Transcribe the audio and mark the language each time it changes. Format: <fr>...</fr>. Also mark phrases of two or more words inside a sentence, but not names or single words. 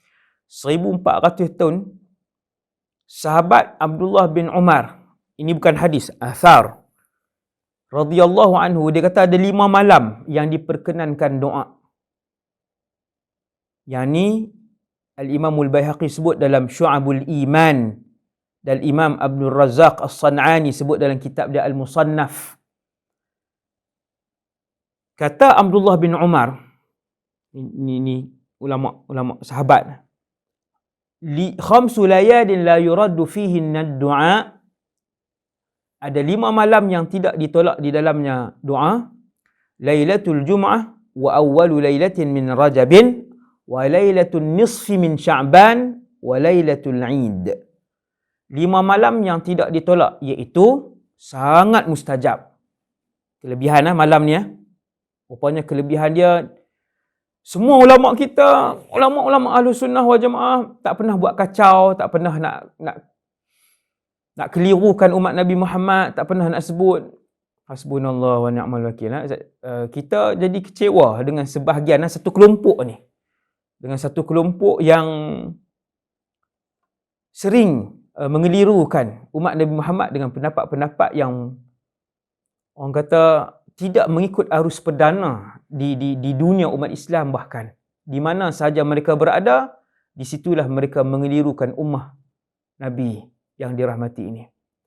<ms>1400 tahun sahabat Abdullah bin Umar, ini bukan hadis, athar,</ms> <ar>رضي الله عنه,</ar> <ms>dia kata ada 5 malam yang diperkenankan doa. Yang ni Al-Imamul Baihaqi sebut dalam Syu'abul Iman, dan Imam Abdul Razzaq As-San'ani sebut dalam kitab dia Al-Musannaf. Kata Abdullah bin Umar, ini ulama sahabat,</ms> <ar>خمس ليال لا يرد فيهن الدعاء,</ar> <ms>ada 5 malam yang tidak ditolak di dalamnya doa.</ms> <ar>ليلة الجمعة وأول ليلة من رجب وليلة النصف من شعبان وليلة العيد.</ar> <ms>5 malam yang tidak ditolak, iaitu sangat mustajab. Kelebihan malam ni, rupanya kelebihan dia, semua ulama kita, ulama-ulama</ms> <ar>أهل السنة والجماعة</ar> <ms>tak pernah buat kacau, tak pernah nak kelirukan umat Nabi Muhammad, tak pernah nak sebut</ms> <ar>حسبنا الله ونعم الوكيل.</ar> <ms>Kita jadi kecewa dengan sebahagian satu kelompok ni, dengan satu kelompok yang sering mengelirukan umat Nabi Muhammad dengan pendapat-pendapat yang orang kata tidak mengikut arus perdana di dunia umat Islam, bahkan di mana sahaja mereka berada, di situlah mereka mengelirukan ummah Nabi yang dirahmati ini.</ms>